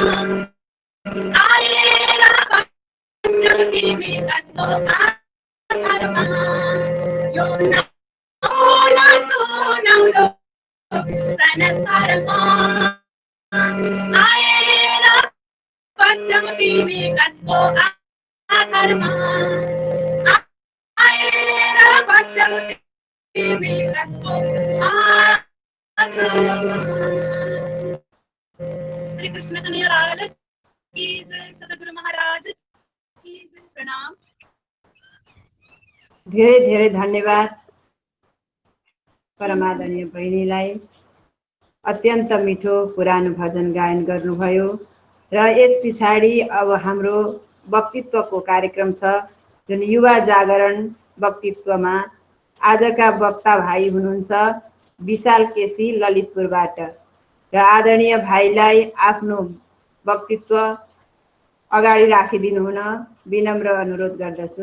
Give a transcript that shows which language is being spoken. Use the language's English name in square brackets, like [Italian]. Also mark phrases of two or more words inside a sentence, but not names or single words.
[Nepali] आएर बस्यो तिमी कसको आधारमा यो नौलो सुनौलो संसारमा आएर बस्यो तिमी कसको आधारमा आएर बस्यो तिमी कसको आधारमा [Hindi] श्री कृष्ण कन्हैया लाल की जय सद्गुरु महाराज की जय प्रणाम [Nepali] धेरै धेरै धन्यवाद परमादरणीय बहिनीलाई अत्यन्त मिठो पुरानो भजन गायन गर्नुभयो र यस पछाडि अब हाम्रो वक्तित्वको कार्यक्रम छ जुन युवा जागरण वक्तित्वमा आजका वक्ता भाइ हुनुहुन्छ विशाल केसी ललितपुरबाट र आदरणीय भाइलाई आफ्नो वक्तित्व अगाडि राखिदिनु हुन विनम्र अनुरोध गर्दछु।